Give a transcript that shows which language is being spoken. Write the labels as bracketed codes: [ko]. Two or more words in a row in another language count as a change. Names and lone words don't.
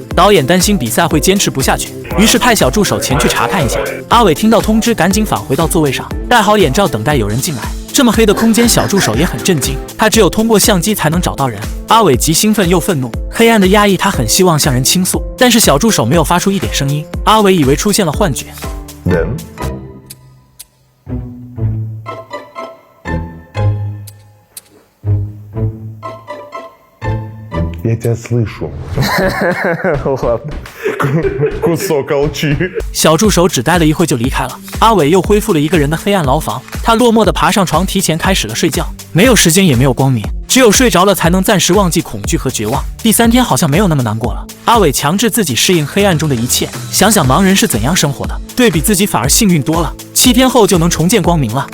[zh] 導演擔心比賽會堅持不下去，於是派小助手前去查看一下。阿偉聽到通知，趕緊返回到座位上，戴好眼罩等待有人進來。這麼黑的空間，小助手也很震驚，他只有通過相機才能找到人。阿偉既興奮又憤怒，黑暗的壓抑他很希望向人傾訴，但是小助手沒有發出一點聲音。阿偉以為出現了幻覺。 [ru] Я тебя слышу. Ладно. Кусок алчи. [zh] 小助手只待了一会就離開了。阿偉又恢復了一個人的黑暗牢房，他落寞地爬上床，提前開始了睡覺。沒有時間，也沒有光明，只有睡着了才能暫時忘記恐懼和絕望。第3天好像沒有那麼難過了。阿偉強制自己適應黑暗中的一切，想想盲人是怎樣生活的，對比自己反而幸運多了。7天後就能重見光明了。